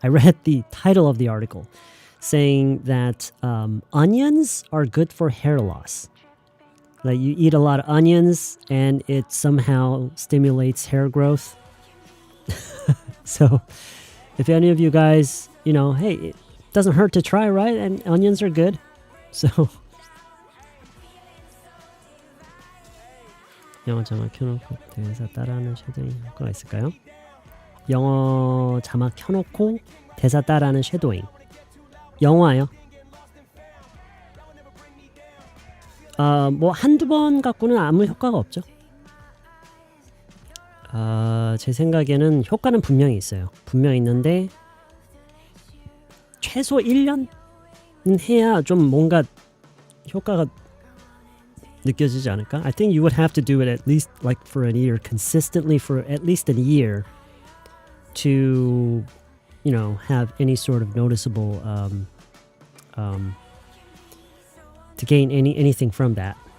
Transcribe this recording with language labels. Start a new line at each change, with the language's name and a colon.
English: I read the title of the article saying that onions are good for hair loss. Like, you eat a lot of onions and it somehow stimulates hair growth. So if any of you guys, hey, it doesn't hurt to try, right? And onions are good.
Korean: So 영어 자막 켜놓고 대사 따라하는 섀도잉 효과가 있을까요? 영어 자막 켜놓고 대사 따라하는 섀도잉. 영어요? 뭐 한두 번 갖고는 아무 효과가 없죠. 제 생각에는 효과는 분명히 있어요. 분명히 있는데 최소 1년은 해야 좀 뭔가 효과가 느껴지지 않을까?
English: I think you would have to do it at least like for a year, consistently for at least a year to, have any sort of noticeable, to gain anything from that.